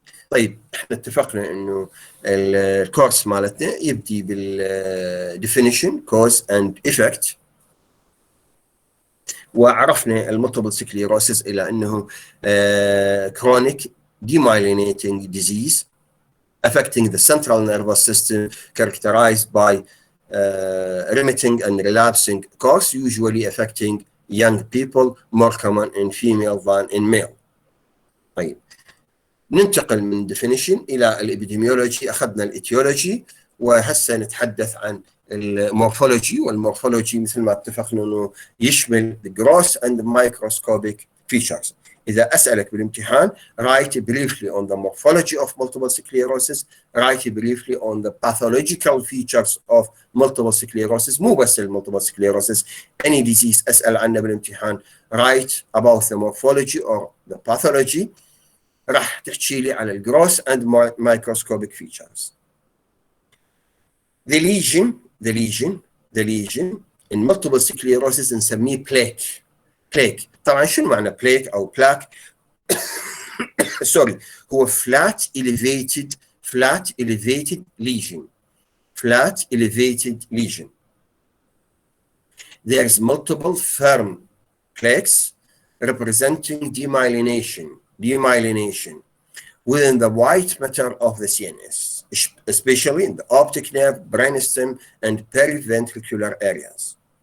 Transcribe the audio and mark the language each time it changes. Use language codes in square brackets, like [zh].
[ar] طيب احنا اتفقنا انه الكورس مالتنا يبدي بالديفينيشن كوز اند افكت، وعرفنا المالتيبل سكليروسيس الى انه [en] chronic demyelinating disease affecting the central nervous system characterized by remitting and relapsing course, usually affecting young people, more common in female than in male. [ar] طيب ننتقل من definition الى الابيديميولوجي. اخذنا الايتيولوجي وهسه نتحدث عن المورفولوجي، والمورفولوجي مثل ما اتفقنا انه يشمل [en] the gross and microscopic features. [ar] اذا اسالك بالامتحان [en] write briefly on the morphology of multiple sclerosis, write briefly on the pathological features of multiple sclerosis. مو بس المultiple sclerosis، any disease [ar] اسال عنه بالامتحان [en] write about the morphology or the pathology. [ar] راح تحكي لي على الجروس [en] and microscopic features. The lesion in multiple sclerosis [ar] نسميه [en] plaque. [ar] طبعا شنو معنى plaque او plaque؟ سوري، هو [en] flat elevated lesion. There is multiple firm plaques representing demyelination within the white matter of the CNS, especially in the optic nerve, brainstem, and periventricular areas.